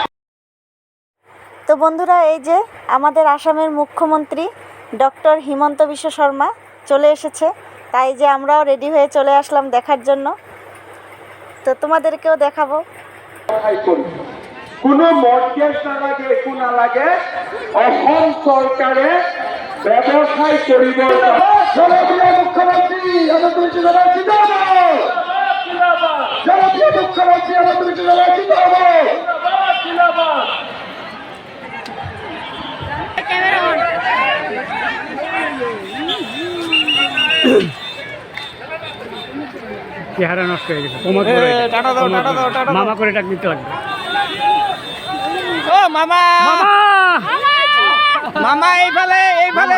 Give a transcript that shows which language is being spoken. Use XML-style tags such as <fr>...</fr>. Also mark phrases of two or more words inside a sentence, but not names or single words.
<bn>তো বন্ধুরা, এই যে আমাদের আসামের মুখ্যমন্ত্রী ডক্টর হিমন্ত বিশ্ব শর্মা চলে এসেছে, তাই যে আমরাও রেডি হয়ে চলে আসলাম দেখার জন্য। তো তোমাদেরকেও দেখাবো।</bn> <as>কোনো মর্যাদা না লাগে একো নালাগে, অসম চৰকাৰে ব্যৱসায় কৰিব। জনপ্ৰিয় মুখ্যমন্ত্ৰী হিমন্ত বিশ্ব শৰ্মা জিন্দাবাদ, জনপ্ৰিয় মুখ্যমন্ত্ৰী হিমন্ত বিশ্ব শৰ্মা জিন্দাবাদ।</as> <bn>চেহারা নষ্ট হয়ে গেছে। মামা করে ডাক দিতে লাগবে। ও মামা মামা এইফালে এইফালে</bn>